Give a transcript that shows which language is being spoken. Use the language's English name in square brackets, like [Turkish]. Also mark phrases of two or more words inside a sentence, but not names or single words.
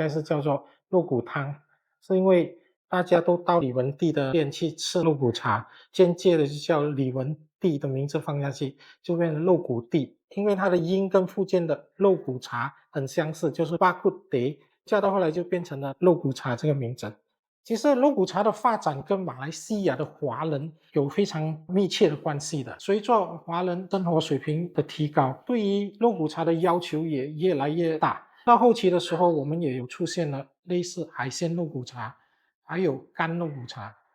[Chinese] 該是叫做肉骨湯，是因為大家都到李文帝的店去吃肉骨茶，間接的就叫李文帝的名字放下去，就變成肉骨帝。因為它的音跟福建的肉骨茶很相似，就是巴骨碟，叫到後來就變成了肉骨茶這個名字。其實肉骨茶的發展跟馬來西亞的華人有非常密切的關係的，隨着華人生活水平的提高，對於肉骨茶的要求也越來越大。到後期的時候，我們也有出現了類似海鮮肉骨茶，還有乾肉骨茶。